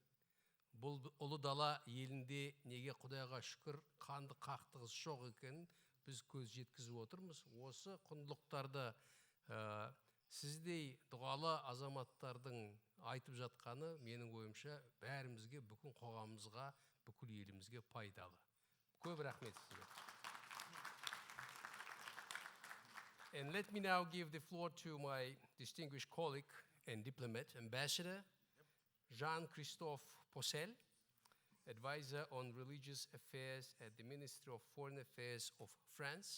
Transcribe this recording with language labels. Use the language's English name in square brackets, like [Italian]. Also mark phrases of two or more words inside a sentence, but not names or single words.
[Kazakh] Бұл ұлы дала елінде неге Құдайға шүкір қанды қақтығыс жоқ екенін біз көз жеткізіп отырмыз. Осы құндылықтарды сіздей дұғалы азаматтардың айтып жатқаны менің ойымша бәрімізге, бүкіл қоғамымызға, бүкіл елімізге пайдалы. Көп рахмет сізге. [English] And let me now give the floor to my distinguished colleague and diplomat, Ambassador Jean-Christophe Possel, Advisor on Religious Affairs at the Ministry of Foreign Affairs of France.